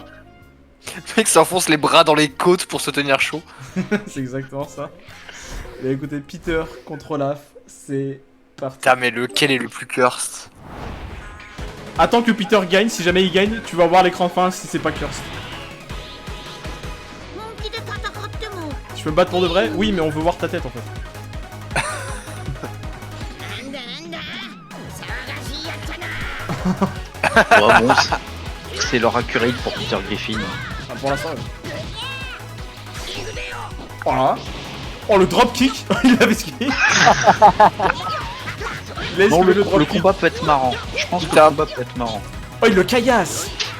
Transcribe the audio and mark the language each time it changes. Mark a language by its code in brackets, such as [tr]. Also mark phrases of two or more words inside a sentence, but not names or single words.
[fr] Le mec s'enfonce les bras dans les côtes pour se tenir chaud. C'est exactement ça. Et écoutez, Peter contre Olaf, c'est parti. Putain, mais lequel est le plus cursed? Attends que Peter gagne, si jamais il gagne, tu vas voir l'écran fin si c'est pas curse. [ja] 本気で戦っても [fr] Tu peux me battre pour de vrai? Oui, mais on veut voir ta tête en fait. [ja] なんだなんだ騒がしいやっちゃな [fr] Ouais, bon, c'est leur accurate pour Peter Griffin. Ah, pour l'instant, ouais. Oh là. Oh le dropkick. Il avait esquivé. Il a Non, esquivé le dropkick. combat peut être marrant. Je pense que le combat peut être marrant. Oh il le caillasse.